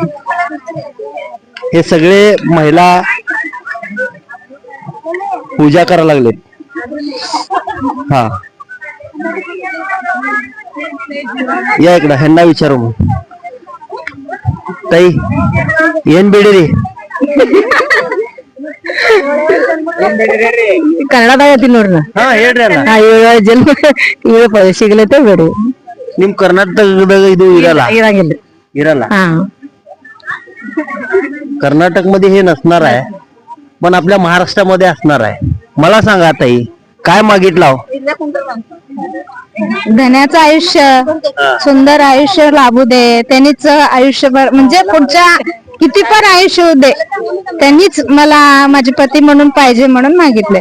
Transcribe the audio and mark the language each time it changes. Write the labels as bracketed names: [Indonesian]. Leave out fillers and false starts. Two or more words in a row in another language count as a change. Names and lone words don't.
[Marathi] हे सगळे महिला पूजा करायला लागलेत. हा, या इकडं. ह्यांना विचारू मग. [Kannada] ताई ಏನ್ ಬೇಡಿರಿ? ಕನ್ನಡದಾಗ ಐತಿ ನೋಡ್ರಿ. ಹಾ, ಹೇಳ್ರಿ ಅಲ್ಲ. 7 ಜನ್ಮ ಸಿಗ್ಲೈತೆ ಬೇಡಿ. ನಿಮ್ ಕರ್ನಾಟಕದಾಗ ಇದು ಇರಲ್ಲ? ಇರಲ್ಲ. [Marathi] कर्नाटक मध्ये हे नसणार आहे, पण आपल्या महाराष्ट्रामध्ये असणार आहे. मला सांगा ताई, काय मागितलं? धन्याचं आयुष्य, सुंदर आयुष्य लाभू दे. त्यांनीच आयुष्यभर, म्हणजे पुढच्या किती पण आयुष्य होऊ दे, त्यांनीच मला माझे पती म्हणून पाहिजे म्हणून मागितले.